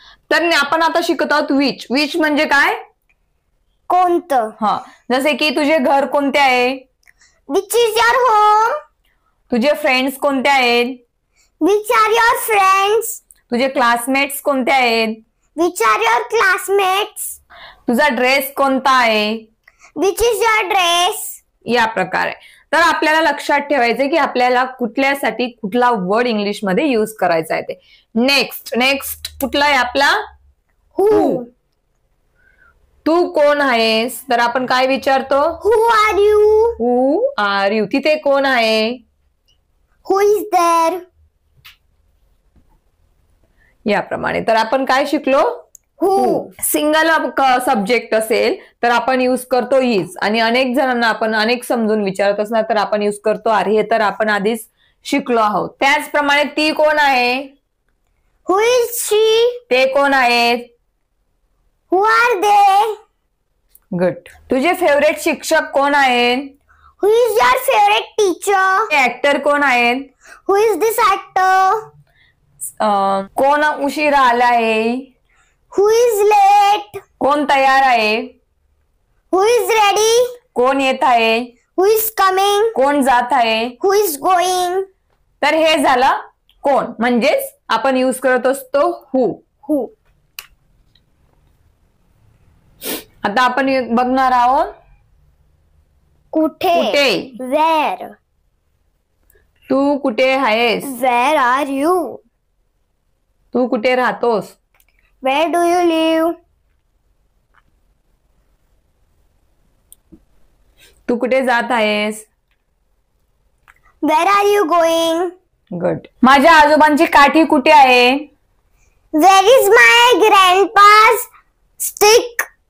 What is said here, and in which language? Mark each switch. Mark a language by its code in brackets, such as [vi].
[mr] तर आपण आता शिकत आहोत विच. विच म्हणजे काय? कोणतं? हा, जसे की तुझे घर कोणते आहे? [en] Which is your home? [mr] तुझे फ्रेंड्स कोणते आहेत? [en] Which are your friends? [mr] तुझे क्लासमेट्स कोणते आहेत? [en] Which are your classmates? [mr] तुझा ड्रेस कोणता आहे? [en] Which is your dress? [mr] या प्रकारे. तर आपल्याला लक्षात ठेवायचं की आपल्याला कुठल्यासाठी कुठला वर्ड इंग्लिश मध्ये युज करायचा आहे ते. नेक्स्ट कुठला आहे आपला? [en] Who? [mr] तू कोण आहेस, तर आपण काय विचारतो? [en] Who are you? Who are you. [mr] तिथे कोण आहे? [en] Who is there? [mr] याप्रमाणे. तर आपण काय शिकलो? [en] Who? [mr] सिंगल सब्जेक्ट असेल तर आपण युज करतो इज, आणि अनेक जणांना आपण अनेक समजून विचारत असणार तर आपण युज करतो आर. हे तर आपण आधीच शिकलो आहोत. त्याचप्रमाणे ती कोण आहे? [en] Who is she? [mr] ते कोण आहेत? [en] Who are they? Good. [mr] तुझे फेवरेट शिक्षक कोण आहेत? [en] Who is your favorite teacher? [mr] Actor कोण आहेत? [en] Who is this actor? [mr] कोण उशिरा आला आहे? [en] Who is late? [mr] कोण तयार आहे? [en] Who is ready? [mr] कोण येत आहे? [en] Who is coming? [mr] कोण जात आहे? [en] Who is going? [mr] तर हे झालं कोण, म्हणजेच आपण युज करत असतो हु. [en] Who? [mr] आता आपण बघणार आहोत कुठे? [en] Where? [mr] तू कुठे आहेस? [en] Where are you? [mr] तू कुठे राहतोस? [en] Where do you live? [mr] तू कुठे जात आहेस? [en] Where are you going? Good. [mr] माझ्या आजोबांची काठी कुठे आहे? [en] Where is my grandpa's stick?